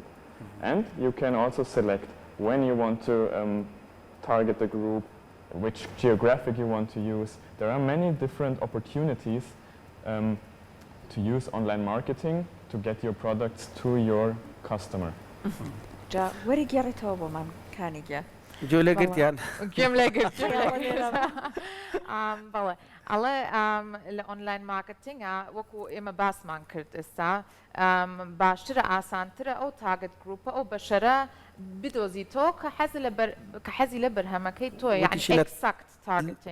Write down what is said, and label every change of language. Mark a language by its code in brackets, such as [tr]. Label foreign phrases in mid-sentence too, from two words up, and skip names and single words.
[en] And you can also select when you want to target the group, which geographic you want to use. There are many different opportunities to use online marketing to get your products to your customer. [ckb] وەری گێڕێتەوە بۆ من کانیگە گوێ لێگرتیان گوێم لێگرت بەڵێ ئەڵێ لە [en] online marketing [ckb] وەکو ئێمە باسمان کرد ئێستا باشترە ئاسانترە ئەو [en] target group [ckb] ئەو بەشەرە بدۆزیتۆ کە حەزی لە بەرهەمەکەی تۆ یعنی [en] exact targeting